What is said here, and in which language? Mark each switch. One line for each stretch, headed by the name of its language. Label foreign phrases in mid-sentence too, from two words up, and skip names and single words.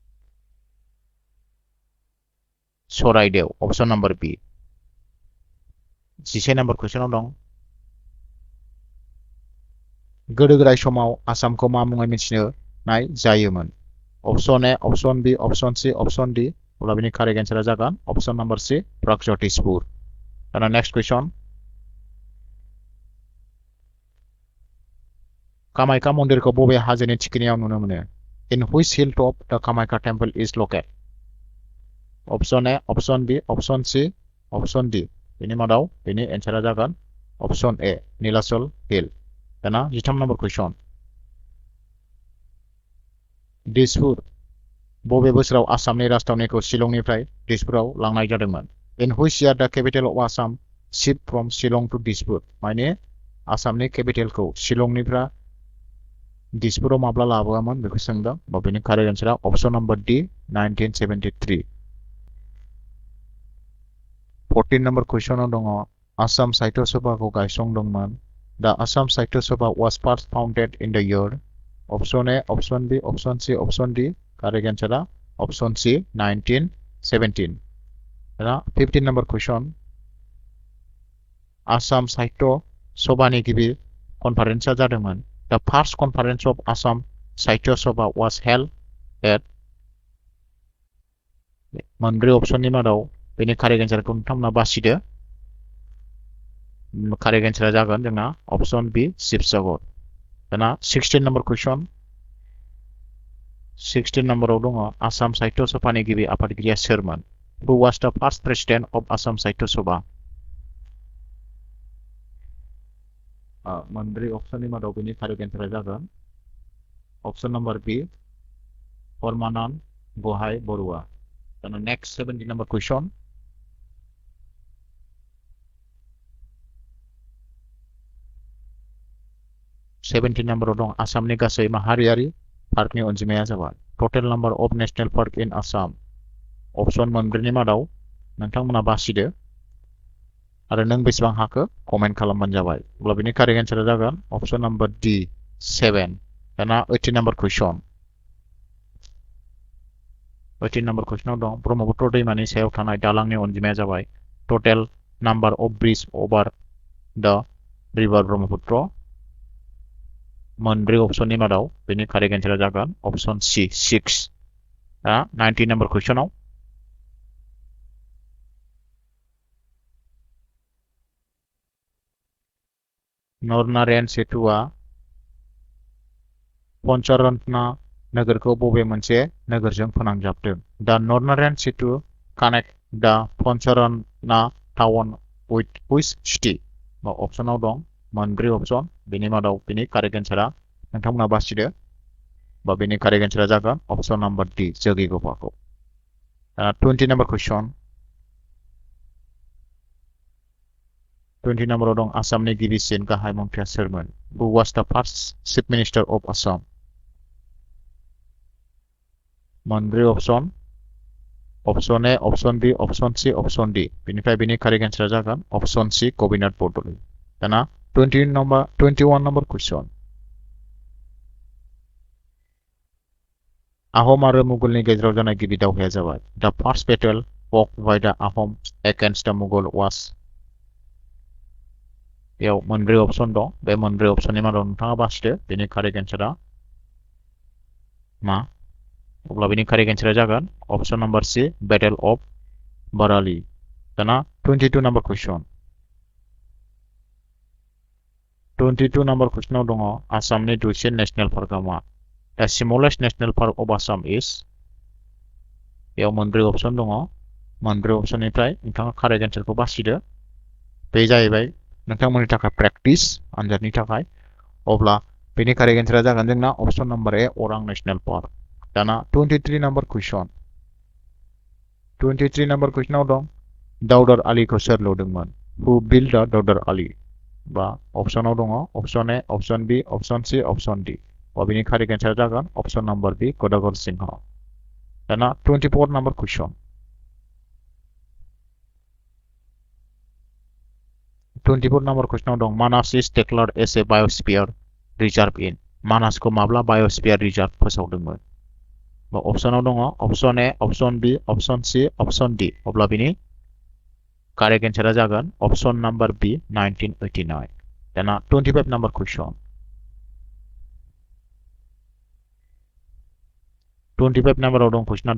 English: सराइदेव, option number B.
Bodo: जिसे नम्बर कुइसनाव दं गोदो गोदाय समाव आसामखौ मा मुङै मिथिनाय जायोमोन
English: option A option B option C option D
Bodo: अब्ला बेनि
English: correct answera
Bodo: जागोन
English: option number C
Bodo: प्रागज्योतिषपुर दाना
English: next question
Bodo: कामाख्या मन्दिरखौ बबे हाजोनि थिखिनियाव नुनो मोनो
English: in which hilltop the Kamakhya temple is located option A option B option C option D
Bodo: बेनि मादाव बेनि एन्सारा जागोन
English: option A Nilachal Hill
Bodo: दाना
English: 13 number question
Bodo: दिसपुर बबे बोसोराव आसामनि राजथावनिखौ शिलंनिफ्राय दिसपुराव लांनाय जादोंमोन
English: in which year the capital of Assam shipped from Shillong to Dispur
Bodo: माने आसामनि केपिटेलखौ शिलंनिफ्राय दिसपुराव माब्ला लाबोआमोन बेखौ सोंदों बा बेनि
English: correct answera option number D 1973
Bodo: 14 नम्बर कुइसनाव दङ आसाम साहित्य सभाखौ गायसनदोंमोन
English: The Assam Sahitya Sabha was first founded in the year option A, option B, option C, option D. Correct answer option C 1917. 15 number question.
Bodo: Assam Sahitya Sabha ni गिबि conference जादोंमोन.
English: The first conference of Assam Sahitya Sabha was held at
Bodo: मोनब्रै option नि मादाव बेनि correct answer खौ नोंथांमोना बासिदो
English: correct answer
Bodo: जागोन जोंना
English: option B
Bodo: शिबसागर दाना
English: 16 number question
Bodo: 16 नम्बराव दङ आसाम साहित्य सभानि गिबि आफादगिरिया सोरमोन
English: Who was the first president of Assam Sahitya Sabha
Bodo: मोनब्रै option नि मादाव बेनि
English: correct answer
Bodo: जागोन
English: option number B
Bodo: परमानन्द गहाय बरुवा दाना
English: next 17 number question
Bodo: नम्बराव दं आसामनि गासै माहारियारि पार्कनि अनजिमाया जाबाय
English: total number of national park in Assam option
Bodo: मोनब्रैनि मादाव नोंथांमोना बासिदो आरो नों बेसेबां हाखो कमेन्ट खालामबानो जाबाय अब्ला बेनि
English: correct answera
Bodo: जागोन
English: option number D 7
Bodo: दाना
English: 18 number question
Bodo: 18 नम्बर कुइसनाव दं ब्रह्मपुत्र दैमानि सायाव थानाय दालांनि अनजिमाया जाबाय
English: total number of bridge over the river Brahmaputra
Bodo: मोनब्रै ऑप्शननि मादाव बेनि
English: correct answera
Bodo: जागोन
English: option C 6
Bodo: 19 नम्बर कुइसनाव नरनारायण सेतुआ पंचरत्न नगरखौ बबे मोनसे नगरजों फोनांजाबदों
English: the Naranarayan Setu connect the Pancharatna town with which city
Bodo: बा ऑप्शनाव दं मोनब्रै ऑप्शन बेनि मादाव बेनि
English: correct answera
Bodo: नोंथांमोना बासिदो बा बेनि
English: correct answera
Bodo: जागोन
English: option number D
Bodo: जोगिघोपाखौ
English: 20 number question
Bodo: 20 नम्बराव दं आसामनि गिबिसिन गाहाय मन्थ्रिया सोरमोन
English: Who was the first chief minister of Assam
Bodo: मोनब्रै
English: option option A option B option C option D
Bodo: बेनिफ्राय बेनि
English: correct answera
Bodo: जागोन
English: option C
Bodo: गोपीनाथ बरदলৈ दाना
English: 21 number question
Bodo: आहम आरो मुगलनि गेजेराव जानाय गिबि दावहाया जाबाय
English: the first battle fought by the Ahom against the Mughal was
Bodo: बेयाव मोनब्रै ऑप्शन दं बे मोनब्रै ऑप्शननि मादाव नोंथाङा बासिदो बेनि
English: correct answera
Bodo: मा अब्ला बेनि
English: correct answera
Bodo: जागोन
English: option number C Battle of Barali
Bodo: दाना
English: 22 number question
Bodo: 22 नम्बर कुइसनाव दङ आसामनि दुइसिन
English: national parka
Bodo: मा
English: The smallest national park of Assam is
Bodo: बेयाव मोनब्रै ऑप्शन दङ मोनब्रै ऑप्शननिफ्राय नोंथाङा
English: correct answerkhou
Bodo: बासिदो बे जाहैबाय नोंथांमोननि थाखाय प्रेक्टिस आनजादनि थाखाय अब्ला बेनि
English: correct answera
Bodo: जागोन जोंना
English: option number A Orang National Park
Bodo: दाना
English: 23 number question
Bodo: 23 नम्बर कुइसनाव दं दाउदर आलीखौ सोर लुदोंमोन
English: Who built the
Bodo: दाउदर आली बा ऑप्शनाव दङ
English: option A option B option C option D
Bodo: बेनि
English: correct answera
Bodo: जागोन
English: option number B
Bodo: गदाधर सिंह दाना
English: 24 number question
Bodo: 24 नम्बर कुइसनाव दं
English: Manas is declared as a biosphere reserve in
Bodo: मानासखौ माब्ला
English: biosphere reserve
Bodo: फोसावदोंमोन ऑप्शनाव दङ
English: option A option B option C option D
Bodo: अब्ला बेनि
English: Correct answer
Bodo: जागोन
English: option number B 1989. दाना 25 number question. 25 number of question.